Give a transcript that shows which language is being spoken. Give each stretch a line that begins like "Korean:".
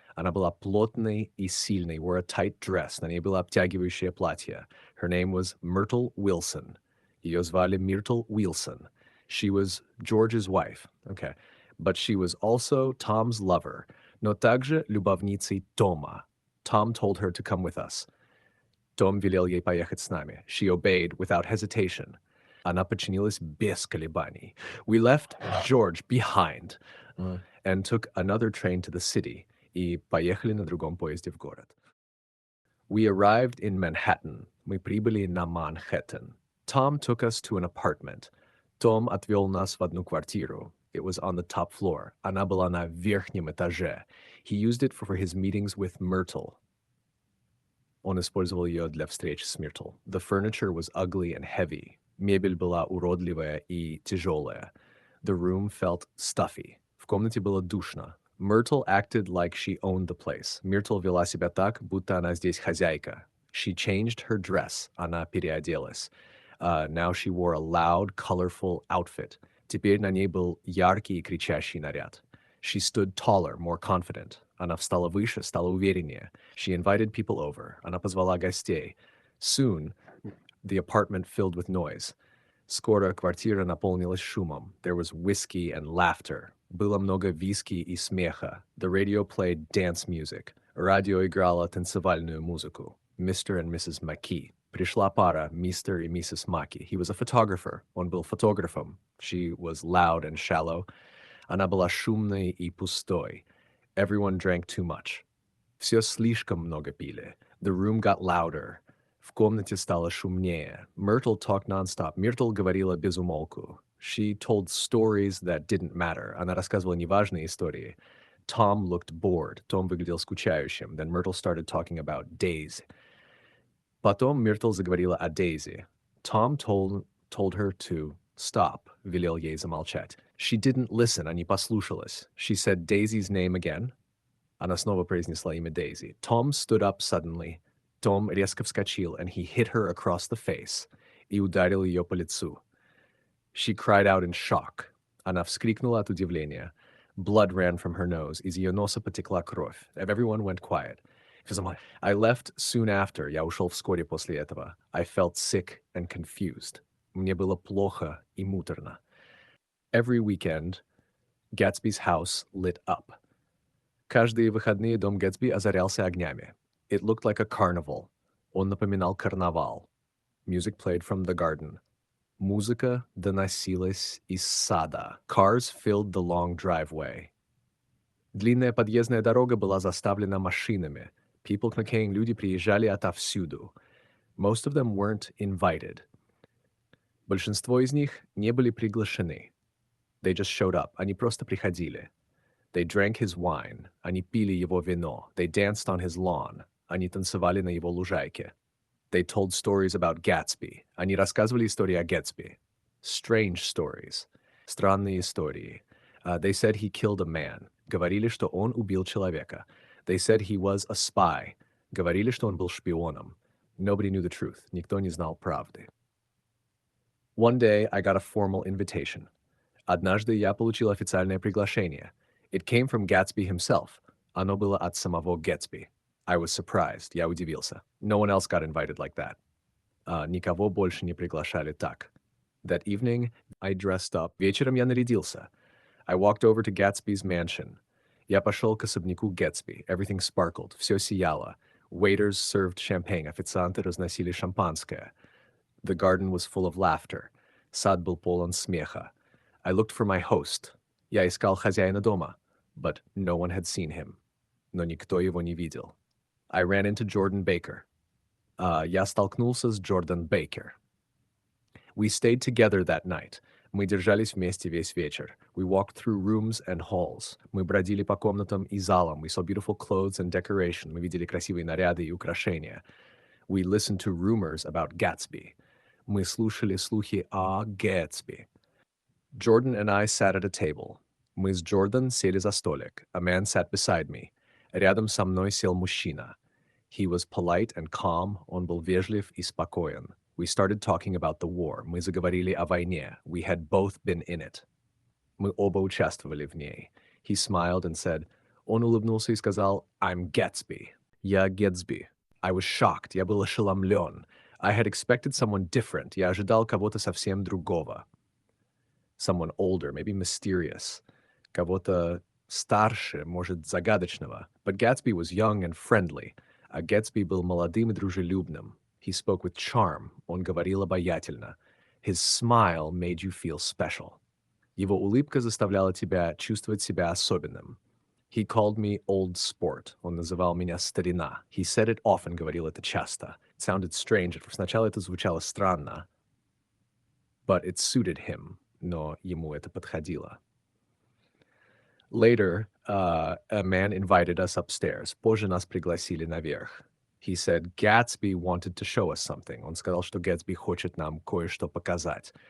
Russian: Она была плотной и сильной,
English: wore a tight dress.
Russian: На ней было обтягивающее платье.
English: Her name was Myrtle Wilson.
Russian: Ее звали Миртл Уилсон.
English: She was George's wife. Okay. But she was also Tom's lover.
Russian: Но также любовницей Тома.
English: Tom told her to come with us.
Russian: Том велел ей поехать с нами.
English: She obeyed without hesitation.
Russian: Она подчинилась без колебаний.
English: We left George behind and took another train to the city.
Russian: И поехали на другом поезде в город.
English: We arrived in Manhattan.
Russian: Мы прибыли на Манхэттен.
English: Tom took us to an apartment.
Russian: Том отвел нас в одну квартиру.
English: It was on the top floor.
Russian: Она была на верхнем этаже.
English: He used it for his meetings with Myrtle.
Russian: Он использовал ее для встреч с Myrtle.
English: The furniture was ugly and heavy.
Russian: Мебель была уродливая и тяжелая.
English: The room felt stuffy.
Russian: В комнате было душно.
English: Myrtle acted like she owned the place.
Russian: Myrtle вела себя так, будто она здесь хозяйка.
English: She changed her dress.
Russian: Она переоделась.
English: Now she wore a loud, colorful outfit.
Russian: Теперь на ней был яркий и кричащий наряд.
English: She stood taller, more confident.
Russian: Она встала выше, стала увереннее.
English: She invited people over.
Russian: Она позвала гостей.
English: Soon, the apartment filled with noise.
Russian: Скоро квартира наполнилась шумом.
English: There was whiskey and laughter.
Russian: Было много виски и смеха.
English: The radio played dance music.
Russian: Радио играло танцевальную музыку.
English: Mr. and Mrs. Mackey.
Russian: Пришла пара, Mr. и Mrs.
English: Mackey. He was a photographer.
Russian: Он был фотографом.
English: She was loud and shallow.
Russian: Она была шумной и пустой.
English: Everyone drank too much.
Russian: Все слишком много пили.
English: The room got louder.
Russian: В комнате стало шумнее.
English: Myrtle talked nonstop.
Russian: Myrtle говорила без умолку.
English: She told stories that didn't matter.
Russian: Она рассказывала неважные истории.
English: Tom looked bored.
Russian: Том выглядел скучающим.
English: Then Myrtle started talking about Daisy.
Russian: Потом Myrtle заговорила о Daisy.
English: Tom told her to stop.
Russian: Велел ей замолчать.
English: She didn't listen.
Russian: Она не послушалась.
English: She said Daisy's name again.
Russian: Она снова произнесла имя Daisy.
English: Tom stood up suddenly.
Russian: Том резко вскочил,
English: and he hit her across the face
Russian: и ударил ее по лицу.
English: She cried out in shock.
Russian: Она вскрикнула от удивления.
English: Blood ran from her nose.
Russian: Из ее носа потекла кровь.
English: Everyone went quiet. I left soon after.
Russian: Я ушел вскоре после этого.
English: I felt sick and confused.
Russian: Мне было плохо и муторно.
English: Every weekend, Gatsby's house lit up.
Russian: Каждые выходные дом Гэтсби озарялся огнями.
English: It looked like a carnival.
Russian: Он напоминал карнавал.
English: Music played from the garden.
Russian: Музыка доносилась из сада.
English: Cars filled the long driveway.
Russian: Длинная подъездная дорога была заставлена машинами.
English: People came,
Russian: люди приезжали отовсюду.
English: Most of them weren't invited.
Russian: Большинство из них не были приглашены.
English: They just showed up.
Russian: Они просто приходили.
English: They drank his wine.
Russian: Они пили его вино.
English: They danced on his lawn.
Russian: Они танцевали на его лужайке.
English: They told stories about Gatsby.
Russian: Они рассказывали истории о Гэтсби.
English: Strange stories.
Russian: Странные истории.
English: They said he killed a man.
Russian: Говорили, что он убил человека.
English: They said he was a spy.
Russian: Говорили, что он был шпионом.
English: Nobody knew the truth.
Russian: Никто не знал правды.
English: One day, I got a formal invitation.
Russian: Однажды я получил официальное приглашение.
English: It came from Gatsby himself.
Russian: Оно было от самого Гэтсби.
English: I was surprised.
Russian: Я удивился.
English: No one else got invited like that.
Russian: Никого больше не приглашали так.
English: That evening, I dressed up.
Russian: Вечером я нарядился.
English: I walked over to Gatsby's mansion.
Russian: Я пошел к особняку Гэтсби.
English: Everything sparkled.
Russian: Все сияло.
English: Waiters served champagne.
Russian: Официанты разносили шампанское.
English: The garden was full of laughter.
Russian: Сад был полон смеха.
English: I looked for my host.
Russian: Я искал хозяина дома.
English: But no one had seen him.
Russian: Но никто его не видел.
English: I ran into Jordan Baker.
Russian: Я столкнулся с Джордан Бейкер.
English: We stayed together that night.
Russian: Мы держались вместе весь вечер.
English: We walked through rooms and halls.
Russian: Мы бродили по комнатам и залам.
English: We saw beautiful clothes and decoration.
Russian: Мы видели красивые наряды и украшения.
English: We listened to rumors about Gatsby.
Russian: Мы слушали слухи о Гэтсби.
English: Jordan and I sat at a table.
Russian: Мы с Джордан сели за столик.
English: A man sat beside me.
Russian: Рядом со мной сел мужчина.
English: He was polite and calm.
Russian: Он был вежлив и спокоен.
English: We started talking about the war.
Russian: Мы заговорили о войне.
English: We had both been in it.
Russian: Мы оба участвовали в ней.
English: He smiled and said,
Russian: он улыбнулся и сказал,
English: I'm Gatsby.
Russian: Я Гэтсби.
English: I was shocked.
Russian: Я был ошеломлен.
English: I had expected someone different.
Russian: Я ожидал кого-то совсем другого.
English: Someone older, maybe mysterious.
Russian: Кого-то старше, может, загадочного.
English: But Gatsby was young and friendly.
Russian: А Гэтсби был молодым и дружелюбным.
English: He spoke with charm.
Russian: Он говорил обаятельно.
English: His smile made you feel special.
Russian: Его улыбка заставляла тебя чувствовать себя особенным.
English: He called me old sport.
Russian: Он называл меня старина.
English: He said it often,
Russian: говорил это часто.
English: It sounded strange.
Russian: Сначала это звучало странно.
English: But it suited him.
Russian: Но ему это подходило.
English: Later, a man invited us upstairs.
Russian: Позже нас пригласили наверх.
English: He said Gatsby wanted to show us something.
Russian: Он сказал, что Гэтсби хочет нам кое-что показать.